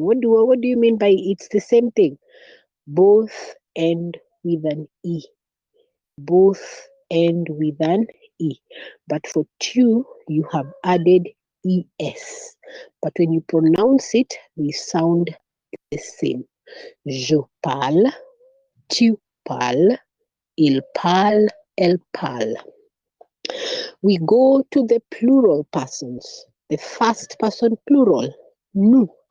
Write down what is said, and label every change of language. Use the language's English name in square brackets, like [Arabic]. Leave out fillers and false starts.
[English] What do you mean by it's the same thing? Both end with an E. Both end with an E. But for tu, you have added ES. But when you pronounce it, they sound the same. [French] Je parle, tu parles, il parle, elle parle. [English] We go to the plural persons. The first person plural, nous.